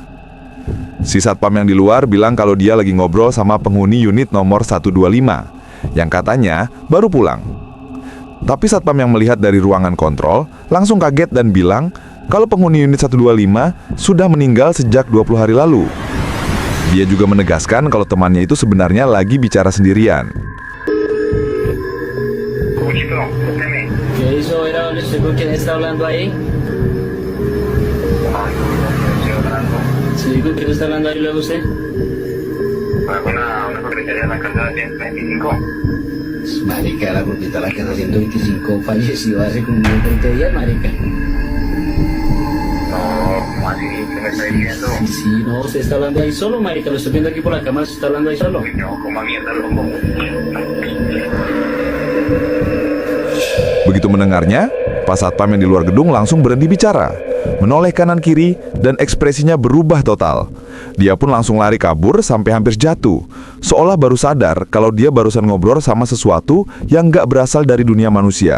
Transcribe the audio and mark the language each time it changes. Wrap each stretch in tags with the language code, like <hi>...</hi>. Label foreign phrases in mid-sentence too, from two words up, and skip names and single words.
<id>Si satpam yang di luar bilang kalau dia lagi ngobrol sama penghuni unit nomor 125, yang katanya baru pulang. Tapi satpam yang melihat dari ruangan kontrol langsung kaget dan bilang kalau penghuni unit 125 sudah meninggal sejak 20 hari lalu. Dia juga menegaskan kalau temannya itu sebenarnya lagi bicara sendirian.</id> <es>¿Qué hizo? ¿Era quién está hablando ahí? Sí, ¿con quién está hablando ahí luego usted? Una propietaria de la casa de 125. Marica, la propietaria de la casa 125 falleció hace como 20 días, marica. No, ¿cómo así? ¿Qué me está diciendo? Sí, no, usted está hablando ahí solo, marica. Lo estoy viendo aquí por la cámara, usted está hablando ahí solo. Uy, no, coma mierda, loco.</es> <id>Begitu mendengarnya, Pak Satpam yang di luar gedung langsung berhenti bicara, menoleh kanan kiri dan ekspresinya berubah total. Dia pun langsung lari kabur sampai hampir jatuh, seolah baru sadar kalau dia barusan ngobrol sama sesuatu yang nggak berasal dari dunia manusia.</id>